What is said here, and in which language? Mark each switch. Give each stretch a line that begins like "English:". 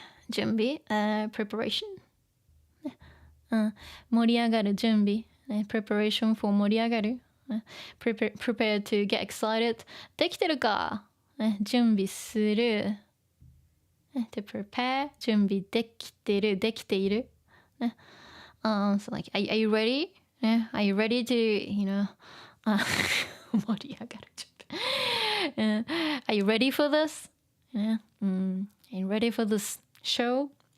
Japanese: 準備、
English: preparation。
Japanese: 盛り上がる準備。
English: preparation for 盛り上がる。 prepare to get excited.
Japanese: できてるか？準備する。
English: to prepare
Japanese: 準備できてる、できている。
English: So like, are you ready? Are you ready to, you know,
Japanese: 盛り上がる準備。
English: Are you ready for this? Are you ready for this show?